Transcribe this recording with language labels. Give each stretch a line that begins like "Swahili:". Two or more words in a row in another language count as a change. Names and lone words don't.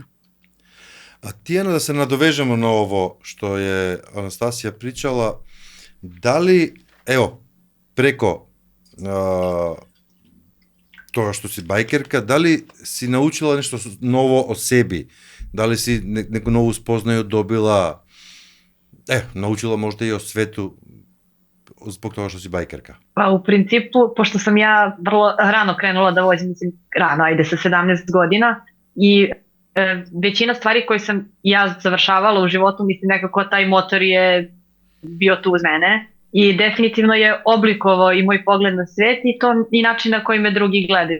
Serbian: А Тијана, да се надовежеме на ово што е Анастасија причала, дали, ево, преко тоа што си бајкерка, дали си научила нешто ново од себе? Дали си неко ново спознају добила, научила можда и од свету због тоа што си бајкерка? Pa u principu, pošto sam ja vrlo rano krenula da vozim, mislim rano, ajde sa 17 godina i većina stvari koje sam ja završavala u životu, mislim nekako taj motor je bio tu uz mene i definitivno je oblikovao i moj pogled na svet i to i način na koji me drugi gledaju.